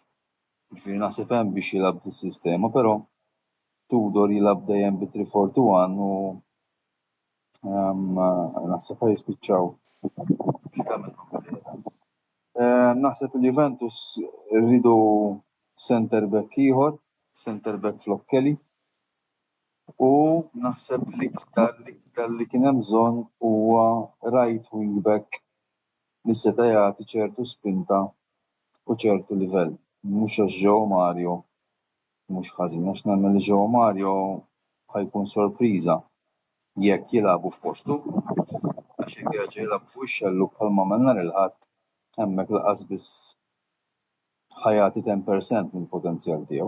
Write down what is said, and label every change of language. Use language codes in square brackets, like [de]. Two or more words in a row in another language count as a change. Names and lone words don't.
[mt] Ġifieri naħseb hemm biex jilgħab dis-sistema, però Tudor jilgħab dejjem bi-3-4-2-1 u naħseb ħajspiċċaw tlieta minnhom bil-qiegħda. Naħseb il-Juventus rridu [en] center back [mt] ieħor, [en] center back [mt] flok Kelly, u naħseb l-iktar li kien hemm bżonn huwa [en] right wing back [mt] li seta' jagħti ċertu spinta u ċertu livell. Mhux għax Joe Mario mhux ħażin, għax nemmen li Joe Mario ħajkun sorpriża jekk jilagħbu f'postu, għax jekk jerġa' jilgħab fuq ix-xelluk bħalma għamel nhar il-Ħadd hemmhekk laqas biss ħajati 10% mill-potenzjal tiegħu.